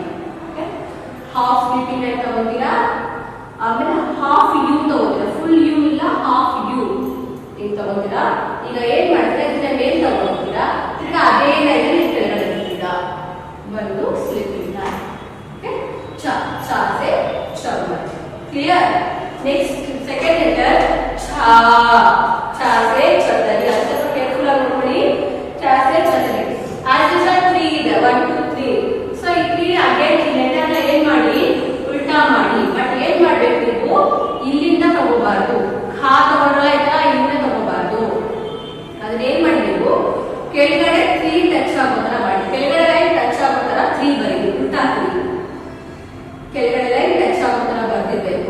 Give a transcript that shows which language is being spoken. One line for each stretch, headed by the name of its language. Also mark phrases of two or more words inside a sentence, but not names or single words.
English: half sleeping line
Kannada: ತಗೊಂತೀರಾ, ಆಮೇಲೆ
English: half U
Kannada: ತಗೋತೀರಾ.
English: full U
Kannada: ಇಲ್ಲ,
English: half U
Kannada: ಹಿಂಗ್ ತಗೋತೀರಾ. ಈಗ ಏನ್ ಮಾಡ್ತೀರಾ, ಇದನ್ನ ಮೇಲ್ ತಗೋತೀರಾ, ತಿರ್ಗಾ ಅದೇ ಲೈನ್ ಕೆಳಗಡೆ ಬರ್ತೀರಾ, ಬಂದು
English: sleeping line.
Kannada: ಓಕೆ,
Hindi: चा. चा से चम्मच. क्लियर?
English: next second letter
Hindi: छा. छा से छतरी. अच्छा तो
Kannada: केयरफुल ಆಗಿ ನೋಡಿ.
Hindi: छा से छतरी.
English: as this are 3 ಇದೆ, 1 2 3.
Kannada: ಸೊ ಈ 3 ಅಗೇನ್ ಈ ಲೆಟರ್ ನ ಏನ್ ಮಾಡಿ, ಉಲ್ಟಾ ಮಾಡಿ. ಬಟ್ ಏನ್ ಮಾಡ್ಬೇಕು, ನೀವು ಇಲ್ಲಿಂದ ತಗೋಬಾರ್ದು. ಖಾ ತಗೊಂಡ್ರೆ ಇಲ್ಲಿಂದ ತಗೋಬಾರ್ದು. ಅದನ್ನ ಏನ್ ಮಾಡಿ, ನೀವು ಕೆಳಗಡೆ 3 ಟಚ್ ಆಗೋ ತರ ಮಾಡಿ. ಕೆಳಗಡೆ
English: line touch
Kannada: ಆಗೋ ತರ 3 ಬರೀರಿ, ಉಲ್ಟಾ 3. ಕೆಳಗಡೆ
English: line touch
Kannada: ಆಗೋ ತರ ಬರ್ತಿರ್ಬೇಕು.